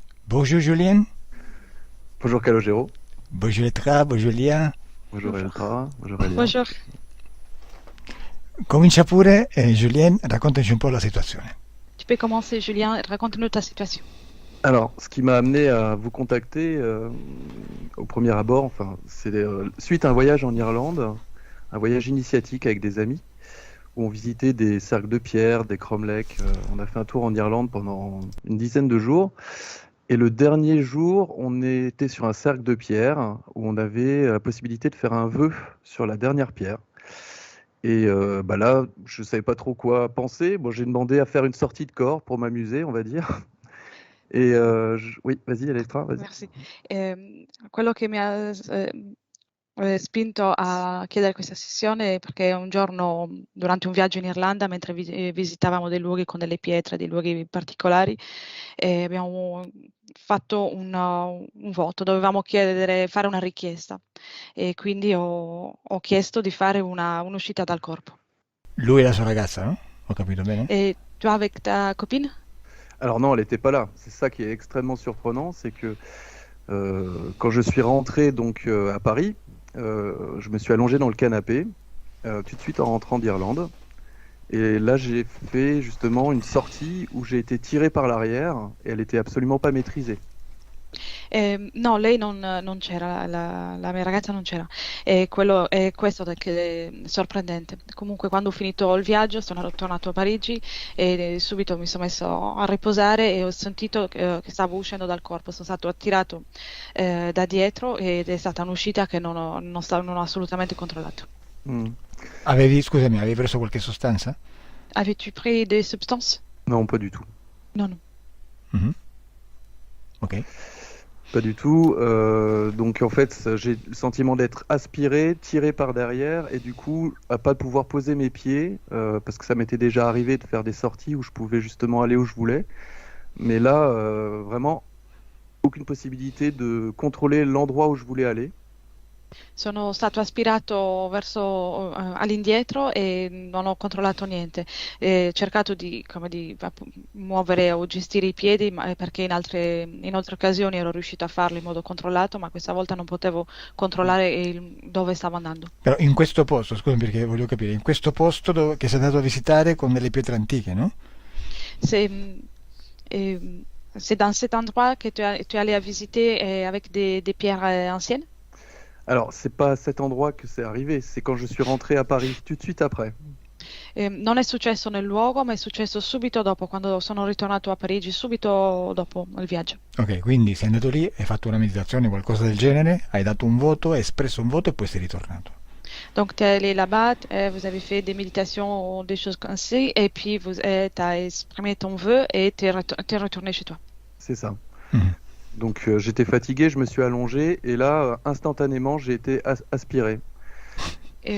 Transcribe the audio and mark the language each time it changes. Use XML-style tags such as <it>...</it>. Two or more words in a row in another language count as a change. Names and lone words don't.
<fr>Bonjour Julien, Bonjour Calogero. bonjour Etra, bonjour Lia. Bonjour Eltra. Bonjour Elia. Bonjour.</fr> <it>Comincia pure, Julien, raccontaci un po' la situazione.</it> <fr>Tu peux commencer, Julien, raconte-nous ta situation. Alors, ce qui m'a amené à vous contacter au premier abord, enfin, c'est suite à un voyage en Irlande, un voyage initiatique avec des amis, où on visitait des cercles de pierre, des cromlechs. On a fait un tour en Irlande pendant une dizaine de jours. Et le dernier jour, on était sur un cercle de pierre où on avait la possibilité de faire un vœu sur la dernière pierre. Et là, je savais pas trop quoi penser. Bon, j'ai demandé à faire une sortie de corps pour m'amuser, on va dire. Et oui, vas-y, Elettra, vas-y. Merci.</fr> <it>Quello che mi ha spinto a chiedere questa sessione è perché un giorno durante un viaggio in Irlanda, mentre visitavamo dei luoghi con delle pietre, dei luoghi particolari, abbiamo fatto un voto, dovevamo fare una richiesta e quindi ho chiesto di fare un'uscita dal corpo. Lui e la sua ragazza, no? Ho capito bene?</it> <fr>Et tu es avec ta copine? Alors non, elle n'était pas là. C'est ça qui est extrêmement surprenant, c'est que quand je suis rentré donc à Paris, je me suis allongé dans le canapé tout de suite en rentrant d'Irlande. Et là, j'ai fait justement une sortie où j'ai été tiré par l'arrière et elle était absolument pas maîtrisée.</fr> <it>No, lei non c'era, la mia ragazza non c'era. E quello è questo che è sorprendente. Comunque, quando ho finito il viaggio, sono tornato a Parigi e subito mi sono messo a riposare e ho sentito che stavo uscendo dal corpo. Sono stato attirato da dietro ed è stata un'uscita che non ho assolutamente controllato. Hmm. Scusami, avevi preso qualche sostanza?</it> <fr>Avais-tu pris des substances? Non, pas du tout. Non, non. Mhm. Ok. Pas du tout. Donc en fait, j'ai le sentiment d'être aspiré, tiré par derrière, et du coup, à pas pouvoir poser mes pieds, parce que ça m'était déjà arrivé de faire des sorties où je pouvais justement aller où je voulais. Mais là, vraiment, aucune possibilité de contrôler l'endroit où je voulais aller.</fr> <it>Sono stato aspirato verso all'indietro e non ho controllato niente. Ho cercato muovere o gestire i piedi, perché in altre occasioni ero riuscito a farlo in modo controllato, ma questa volta non potevo controllare dove stavo andando. Però in questo posto, scusami perché voglio capire, in questo posto che sei andato a visitare con delle pietre antiche, no?</it> <fr>C'est dans cet endroit que tu es allé à visiter avec des pierres anciennes? Alors, c'est pas à cet endroit que c'est arrivé, c'est quand je suis rentré à Paris, tout de suite après.</fr> <it>Non è successo nel luogo, ma è successo subito dopo, quando sono ritornato a Parigi, subito dopo il viaggio. Ok, quindi sei andato lì, hai fatto una meditazione, qualcosa del genere, hai dato un voto, hai espresso un voto e poi sei ritornato.</it> <fr>Donc, tu es allé là-bas, vous avez fait des méditations ou des choses comme ça, et puis tu as exprimé ton vœu et tu es retourné chez toi. C'est ça. Mhm. Donc j'étais fatigué, je me suis allongé, et là, instantanément, j'ai été aspiré. Et</fr>